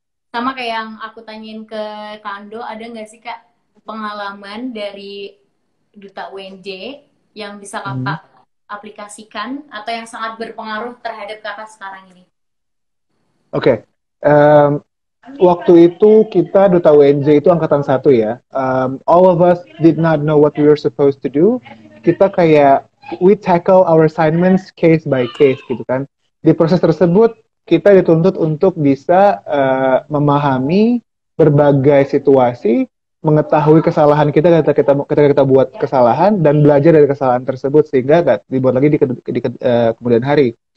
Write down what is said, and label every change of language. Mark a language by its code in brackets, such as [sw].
[id] Sama kayak yang aku tanyain ke Kando, ada nggak sih Kak pengalaman dari Duta WNJ yang bisa Kakak aplikasikan atau yang sangat berpengaruh terhadap Kakak sekarang ini? Oke. Waktu itu kita Duta WNJ itu angkatan 1 ya. [en] All of us did not know what we were supposed to do. Kita kayak we tackle our assignments case by case gitu kan. [id] Di proses tersebut kita dituntut untuk bisa memahami berbagai situasi, mengetahui kesalahan kita ketika kita buat kesalahan, dan belajar dari kesalahan tersebut sehingga gak dibuat lagi di kemudian hari.